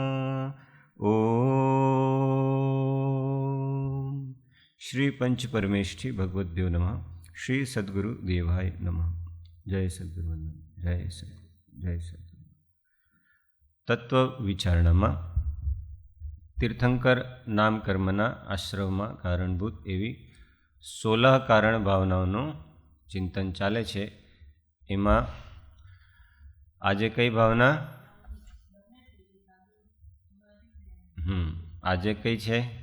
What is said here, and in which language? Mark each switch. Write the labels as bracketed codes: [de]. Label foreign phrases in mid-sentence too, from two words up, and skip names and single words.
[sa] ओम श्री पंच परमेष्ठी भगवद्भ्यो नमः। श्री सद्गुरु देवाय नमः। जय सद्गुरु वंदन। जय सद्गुरु। जय सद्गुरु। [gu] तत्व विचारणाમાં તીર્થંકર નામ કર્મના આશ્રમમાં કારણભૂત એવી 16 કારણ ભાવનાઓનું ચિંતન ચાલે છે। એમાં આજે કઈ ભાવના? આજે કઈ છે?